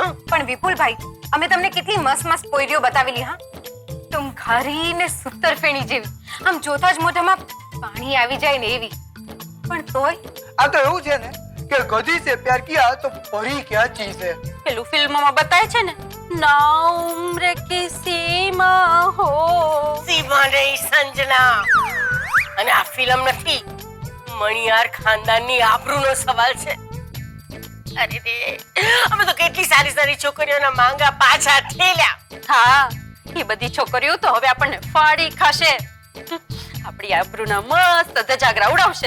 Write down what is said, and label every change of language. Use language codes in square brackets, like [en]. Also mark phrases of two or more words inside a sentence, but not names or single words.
[gu] પણ વિપુલભાઈ, અમે તમને કેટલી મસ્ત પોઈરીઓ બતાવેલી. હા, તુમ ઘારી ને સુતર ફેણી જેવી, આમ જોતા જ મોઢામાં પાણી આવી જાય ને એવી. પણ તોય આ તો એવું છે ને કે [hi] गधी से प्यार किया तो परी क्या चीज़ है. [gu] પેલું ફિલ્મમાં બતાય છે ને, [hi] ना उम्र की सीमा हो, सीमा नहीं संजना. [gu] અને આ ફિલ્મ નથી, મણિયાર ખાનદાનની આબરૂનો સવાલ છે. અરે રે, અમે તો કેટલી સારી સારી છોકરીઓના માંગા પાછા ઠેલ્યા. હા, એ બધી છોકરીઓ તો હવે આપણને ફાડી ખાશે. આપણી આબરૂના મસ્ત ધજાગરા ઉડાવશે.